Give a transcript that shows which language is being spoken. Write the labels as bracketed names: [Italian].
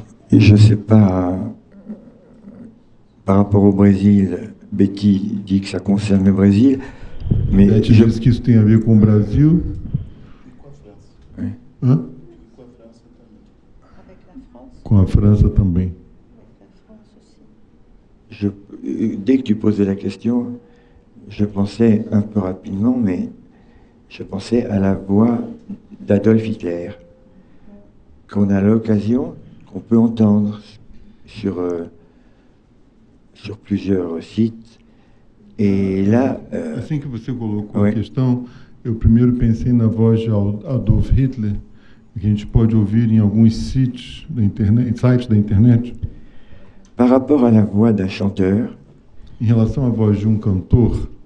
[French] Et je ne sais pas, par rapport au Brésil, Betty dit que ça concerne le Brésil, mais [Portuguese] Beth diz que isso tem a ver com o Brasil. [French] Oui. Hã? Avec la France. [Portuguese] Com a França também. [French] dès que tu posais la question, je pensais un peu rapidement, mais je pensais à la voix d'Adolf Hitler, qu'on a l'occasion, qu'on peut entendre sur plusieurs sites. Et là... [Portuguese] Assim que você colocou a questão, eu primeiro pensei na voz de Adolf Hitler, que a gente pode ouvir em alguns sites da internet. [French] Par rapport à la voix d'un chanteur, [Portuguese] em relação à voz de cantor,